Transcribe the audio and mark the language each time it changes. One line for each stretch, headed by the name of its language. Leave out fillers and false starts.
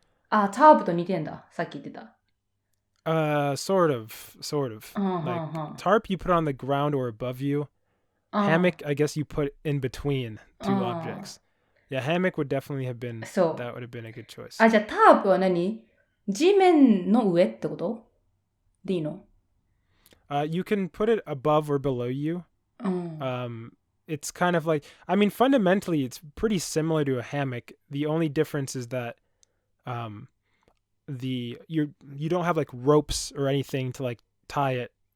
Japanese: あ、タープと似てんだ。さっき言ってた。
English: Sort of. Like tarp, you put on the ground or above you. Hammock, I guess you put in between two objects. Yeah, hammock would definitely have been.
Japanese: そう。
English: That would have been a good choice.
Japanese: あ、じゃあタープは何？地面の上ってことでいいの？
English: You can put it above or below you. It's kind of like, I mean, fundamentally, it's pretty similar to a hammock. The only difference is that you don't have like ropes or anything to like tie it.